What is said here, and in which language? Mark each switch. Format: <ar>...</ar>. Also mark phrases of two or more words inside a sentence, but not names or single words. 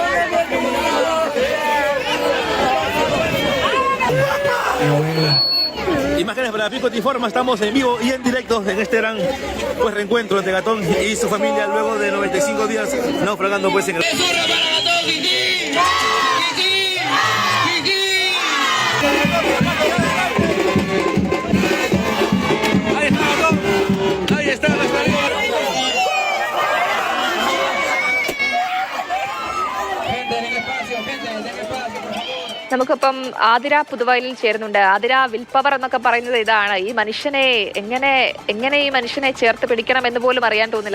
<es>Imágenes para Pico Te Informa, estamos en vivo y en directo en este gran reencuentro entre Gatón y su familia luego de 95 días naufragando pues en el... Ahí está la</es> <ml>നമുക്കിപ്പം ആതിര പുതുവയലിൽ ചേരുന്നുണ്ട്. ആതിര,</ml> <en>will power</en> <ml>എന്നൊക്കെ പറയുന്നത് ഇതാണ്. ഈ മനുഷ്യനെ എങ്ങനെ ഈ മനുഷ്യനെ ചേർത്ത് പിടിക്കണം എന്ന് പോലും അറിയാൻ തോന്നില്ല.</ml>